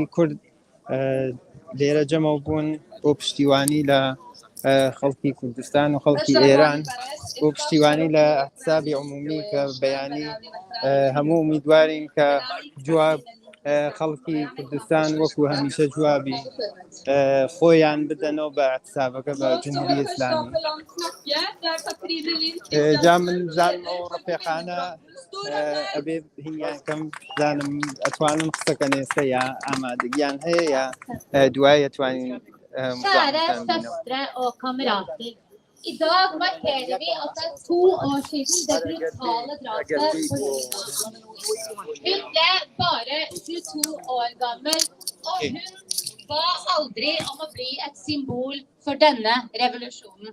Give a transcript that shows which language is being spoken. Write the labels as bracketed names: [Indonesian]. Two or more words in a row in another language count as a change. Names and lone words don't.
[Central Kurdish] کورد لێرە جەمە بوون بۆ پشتیوانی لە خەڵکی کوردستان و خەڵکی ئێران بۆ پشتیوانی لە ئەحزابی عمومی کە بەیانی هەموو ئومیدوارین کە جواب خەڵکی کوردستان وەکو هەمیشە جوابی خۆیان بدەنەوە بە ئەحزابەکە بە جمهوری ئیسلامی جا من زانمەوە ڕفێقانە ئەبێ هینیان کەم زانم ئەتوانم قسەکەن ئێستا یا ئامادەگیان هەیە یا دوای ئەتوانین [Norwegian] Idag markerer vi at det 2 år siden det brutale drapet på Nina. Hun ble bare 22 år gammel, og hun ba aldri om å bli et symbol for denne revolusjonen.